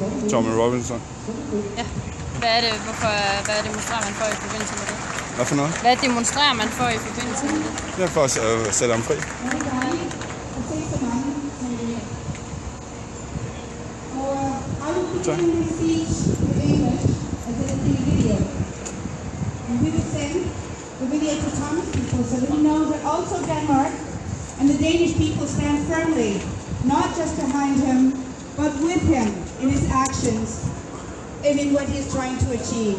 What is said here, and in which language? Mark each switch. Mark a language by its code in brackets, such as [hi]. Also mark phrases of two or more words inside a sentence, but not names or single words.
[da] Tommy Robinson. Ja. Hvad demonstrerer man for i forbindelse med det? Hvad for noget? Hvad demonstrerer man for i forbindelse med det? Det er for at sætte ham fri. Tak. [en] The video to Tommy's people so that we know that also Denmark and the Danish people stand firmly, not just behind him, but with him in his actions and in what he is trying to achieve.